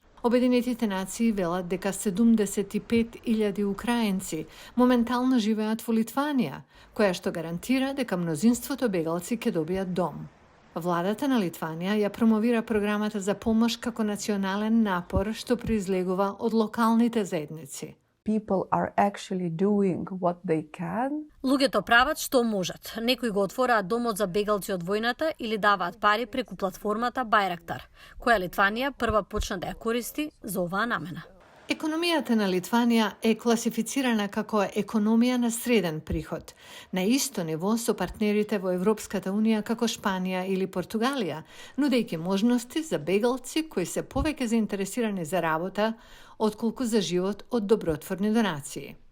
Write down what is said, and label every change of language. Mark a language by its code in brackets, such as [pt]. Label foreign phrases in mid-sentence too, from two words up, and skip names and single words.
[mk] Обединетите нации велат дека 75.000 украинци моментално живеат во Литванија, која што гарантира дека мнозинството бегалци ќе добијат дом. Владата на Литванија ја промовира програмата за помош како национален напор што произлегува од локалните заедници. [en] People are actually doing what they can. [mk] Луѓето прават што можат. Некои го отвораат домот за бегалци од војната или даваат пари преку платформата Байрактар, која Литванија прва почна да ја користи за оваа намена. Економијата на Литванија е класифицирана како економија на среден приход, на исто ниво со партнерите во Европската унија како Шпанија или Португалија, нудејќи можности за бегалци кои се повеќе заинтересирани за работа, отколку за живот од добротворни донации.